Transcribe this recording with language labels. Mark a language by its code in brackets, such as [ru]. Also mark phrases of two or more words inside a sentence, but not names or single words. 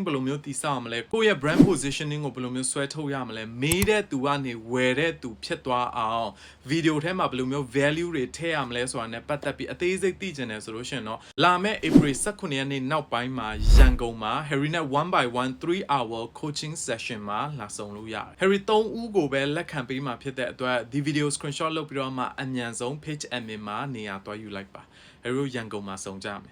[my] ဘယ်လိုမျိုးတည်ဆောက်ရမလဲကိုယ့်ရဲ့ [en] brand positioning [my] ကိုဘယ်လိုမျိုးဆွဲထုတ်ရမလဲမေးတဲ့သူကနေဝယ်တဲ့သူဖြစ်သွားအောင် video ထဲမှာဘယ်လိုမျိုး value တွေထည့်ရမလဲဆိုတာနဲ့ပတ်သက်ပြီးအသေးစိတ်သိချင်တယ်ဆိုလို့ရှိရင်တော့လာမယ့် April 19 ရက်နေ့နောက်ပိုင်းမှာရန်ကုန်မှာ Harry နဲ့ [en] 1 by 1 3-hour coaching session [my] မှာလာဆုံလို့ရတယ် Harry 3 ဦးကိုပဲလက်ခံပေးမှာဖြစ်တဲ့အတွက်ဒီ [en] video screenshot [my] လုပ်ပြီးတော့မှအမြန်ဆုံး [en] page admin [my] မှာနေရာတွားယူလိုက်ပါ Harry ရန်ကုန်မှာဆုံကြမယ်